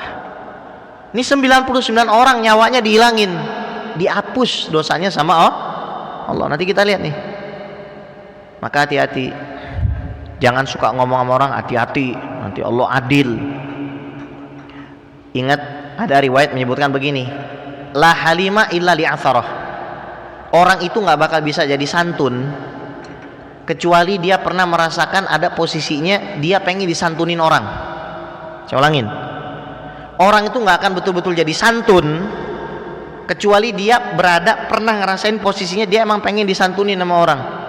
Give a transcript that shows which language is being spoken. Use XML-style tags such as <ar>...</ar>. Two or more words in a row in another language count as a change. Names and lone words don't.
<id>Ini 99 orang nyawanya dihilangin, dihapus dosanya sama Allah. Nanti kita lihat nih. Maka hati-hati, jangan suka ngomong sama orang hati-hati, nanti Allah adil. Ingat, ada riwayat menyebutkan begini,</id> <ar>la halima illa li'atharah.</ar> <id>Orang itu nggak bakal bisa jadi santun kecuali dia pernah merasakan ada posisinya dia pengen disantunin orang. Saya ulangin, Orang itu nggak akan betul-betul jadi santun kecuali dia pernah ngerasain posisinya dia emang pengen disantuni sama orang.</id>